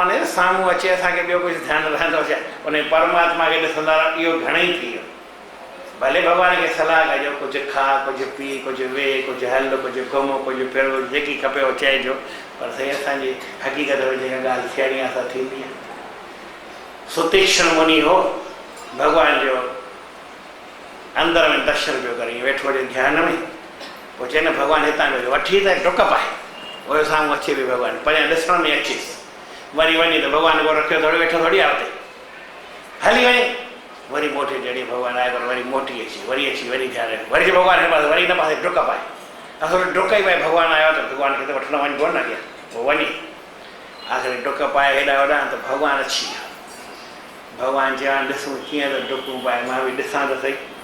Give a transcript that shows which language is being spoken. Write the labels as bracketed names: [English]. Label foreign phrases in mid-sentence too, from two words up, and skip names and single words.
[Sindhi] ने साम्हूं अचे असांखे ॿियो कुझु ध्यानु रहंदो छा उन परमात्मा खे ॾिसंदा इहो घणेई थी वियो भले भॻवान खे सलाह कजो कुझु खा कुझु पी कुझु वेह कुझु हल कुझु घुम कुझु फिर जेकी खपे उहो चइजो पर साईं असांजी हक़ीक़त में जेका ॻाल्हि थियणी आहे असां थींदी आहे सुतीक्ष्ण मुनि हो भॻवान जो अंदर में दर्शन पियो करे वेठो हुजे ध्यान में पोइ चए न भॻवानु हितां वेठो वठी त डुक पाए उहो साम्हूं अचे पियो भॻवानु परियां ॾिसण में अचेसि वरी वञे त भॻवान को रखियो थोरी वेठो थोरी आहे हुते हली वञे वरी मोटी जॾहिं भॻवानु आयो पर वरी मोटी अची वरी ध्यानु वरी भॻवानु हिन पासे वरी हिन पासे डुक पाए असुल डुक ई पाए भॻवानु आयो त भॻवान खे त वठणु वञिबो न अॻियां पोइ वञे आख़िर डुक पाए हेॾा होॾां त भॻवानु अची वियो भॻवानु चवणु ॾिसूं कीअं त डुकूं पाए मां बि ॾिसां त सही